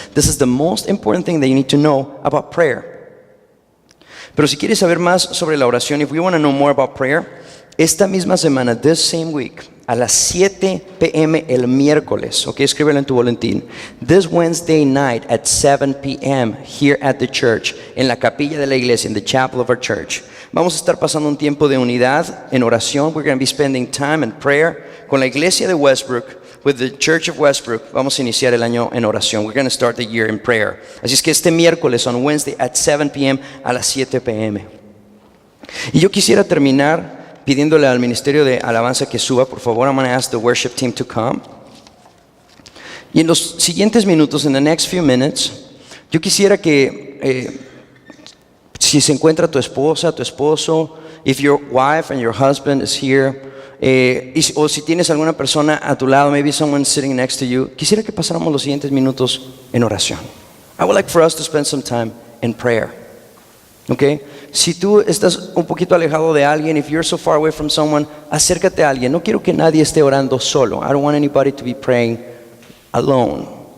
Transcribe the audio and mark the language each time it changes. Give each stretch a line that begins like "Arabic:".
English: This is the most important thing that you need to know about prayer.
Spanish: Pero si quieres saber más sobre la oración,
English: if we want to know more about prayer,
Spanish: esta misma semana,
English: this same week,
Spanish: a las 7 p.m. el miércoles, ok, escríbelo en tu boletín.
English: This Wednesday night at 7 p.m. here at the church,
Spanish: en la capilla de la iglesia,
English: in the chapel of our church,
Spanish: vamos a estar pasando un tiempo de unidad en oración.
English: We're going to be spending time in prayer
Spanish: con la iglesia de Westbrook.
English: With the Church of Westbrook,
Spanish: vamos a iniciar el año en oración.
English: We're going to start the year in prayer.
Spanish: Así es que este miércoles,
English: on Wednesday at 7 p.m.
Spanish: a las 7 p.m. Y yo quisiera terminar pidiéndole al ministerio de alabanza que suba, por favor.
English: I'm going to ask the worship team to come.
Spanish: Y en los siguientes minutos,
English: in the next few minutes,
Spanish: yo quisiera que si se encuentra tu esposa, tu esposo,
English: if your wife and your husband is here,
Spanish: o si tienes alguna persona a tu lado,
English: maybe someone sitting next to you,
Spanish: quisiera que pasáramos los siguientes minutos en oración.
English: I would like for us to spend some time in prayer. Okay?
Spanish: Si tú estás un poquito alejado de alguien,
English: if you're so far away from someone,
Spanish: acércate a alguien. No quiero que nadie esté orando solo.
English: I don't want anybody to be praying alone.